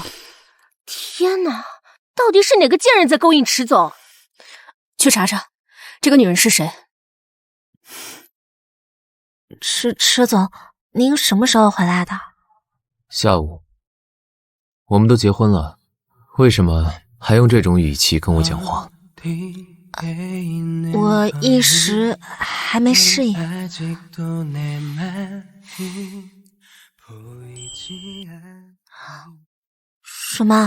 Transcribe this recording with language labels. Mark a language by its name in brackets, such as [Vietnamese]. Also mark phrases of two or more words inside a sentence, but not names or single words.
[Chinese] 天哪，到底是哪個賤人在勾引池總？去查查，這個女人是誰？池總，您什麼時候回来的？下午。我們都結婚了，為什麼還用這種語氣跟我講話？我一時還沒適應。什麼？